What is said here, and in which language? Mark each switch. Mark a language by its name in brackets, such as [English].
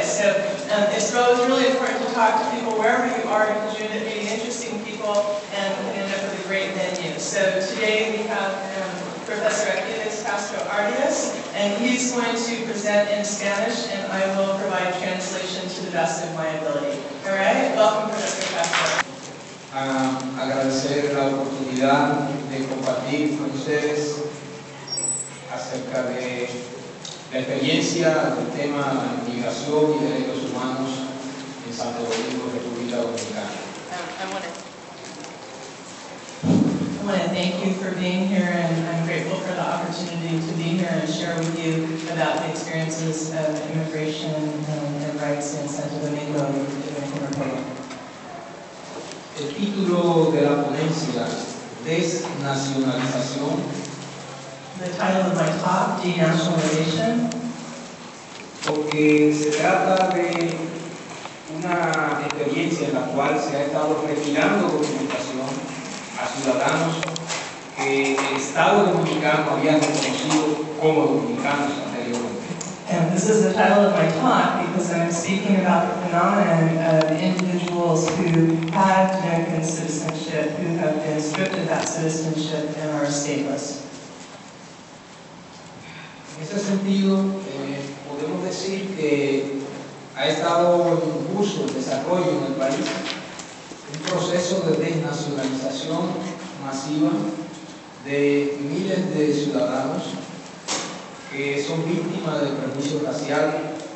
[English] So it's really important to talk to people wherever you are, because you're meeting interesting people and end up with a great venue. So today we have Professor Aquiles Castro Arias, and he's going to present in Spanish, and I will provide translation to the best of my ability. All right? Welcome, Professor Castro. [Spanish] Agradecer la oportunidad de compartir con ustedes acerca de la experiencia del tema migración y derechos humanos en Santo Domingo, República Dominicana. [English] I want to thank you for being here, and I'm grateful for the opportunity to be here and share with you about the experiences of immigration and rights in Santo Domingo, Dominican Republic. [Spanish] El título de la ponencia, Desnacionalización. [English] The title of my talk, Denationalization. [Spanish] Porque se trata de una experiencia en la cual se ha estado retirando documentación a ciudadanos que el Estado dominicano había reconocido como dominicanos anteriormente. [English] And this is the title of my talk because I'm speaking about the phenomenon of individuals who had Dominican citizenship, who have been stripped of that citizenship and are stateless. [Spanish] En ese sentido, podemos decir que ha estado en curso el desarrollo en el país un proceso de desnacionalización masiva de miles de ciudadanos que son víctimas del prejuicio racial.